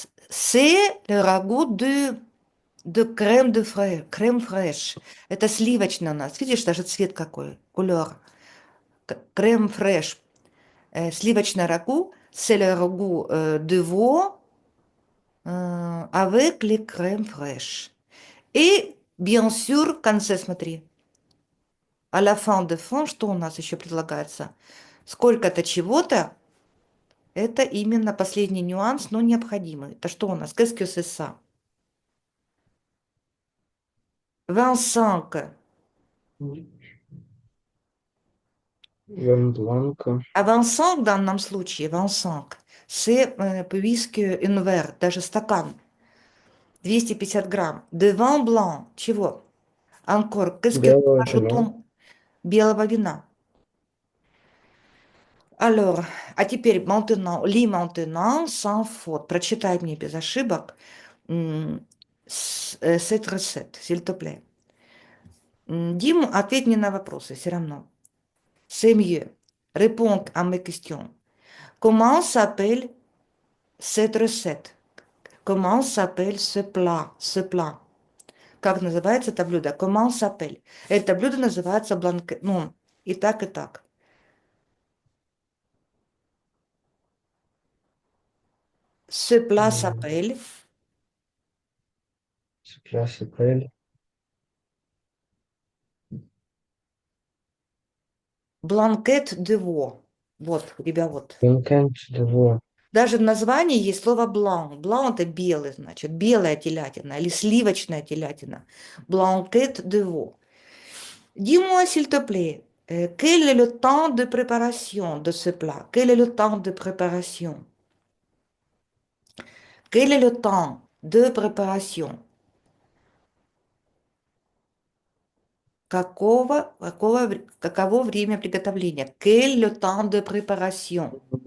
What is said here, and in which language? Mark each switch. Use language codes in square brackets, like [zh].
[fr] C'est le ragoût de crème de fraiche. [ru] Крем фреш. Это сливочное у нас. Видишь, даже цвет какой, кулер. Крем фреш. Сливочное рагу. [fr] C'est le ragoût de veau avec les crème fraîche. [ru] И, [fr] bien sûr, [ru] в конце, смотри, [fr] à la fin de fin, [ru] что у нас еще предлагается? Сколько-то чего-то, это именно последний нюанс, но необходимый. Это что у нас? [fr] Qu'est-ce que c'est ça? [ru] 25. [fr] Вен бланка. [ru] А 25 в данном случае, 25, [fr] c'est puisque un verre, [ru] даже стакан, 250 грамм. [fr] De vin blanc, [ru] чего? [fr] Encore, qu'est-ce que [ru] Белое вино. [fr] ajoutons [ru] белого вина? [fr] Alors, [ru] а теперь [fr] maintenant, sans faute. [ru] Прочитай мне без ошибок [fr] cette recette, s'il te plaît. [ru] Дим, ответь мне на вопросы все равно. [fr] C'est mieux. Réponds à mes questions. Comment s'appelle cette recette? Comment s'appelle ce plat? Ce plat. [ru] Как называется это блюдо? [fr] Comment s'appelle? [ru] Это блюдо называется бланкет. Ну, и так, и так. [fr] Ce plat Euh, s'appelle Ce plat s'appelle [ru] blanquette de veau. Вот, ребят, вот. [fr] blanquette de veau. [ru] Даже в названии есть слово blanc. Blanc– это белый, значит, белая телятина или сливочная телятина. [fr] Blanquette de veau. Dis-moi, s'il te plaît, quel est le temps de préparation de ce plat? Quel est le temps de préparation? Quel est le temps de préparation? [ru] Каково время приготовления? [fr] Quel est le temps de préparation?